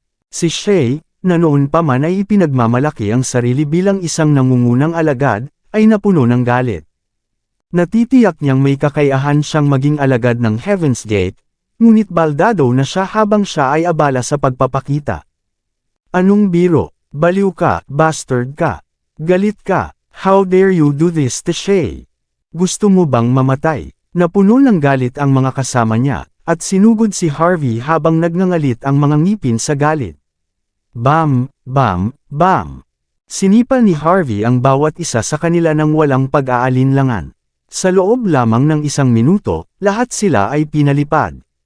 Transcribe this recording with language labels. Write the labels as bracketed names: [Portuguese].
[Filipino] Si Shay, na noon pa man ay ipinagmamalaki ang sarili bilang isang nangungunang alagad, ay napuno ng galit. Natitiyak niyang may kakayahan siyang maging alagad ng Heaven's Gate, ngunit baldado na siya habang siya ay abala sa pagpapakita. Anong biro? Baliw ka, bastard ka. Galit ka. [English] How dare you do this to Shay? [Filipino] Gusto mo bang mamatay? Napuno ng galit ang mga kasama niya, at sinugod si Harvey habang nagngangalit ang mga ngipin sa galit. Bam, bam, bam. Sinipa ni Harvey ang bawat isa sa kanila ng walang pag-aalinlangan. Sa loob lamang ng 1 minuto, lahat sila ay pinalipad.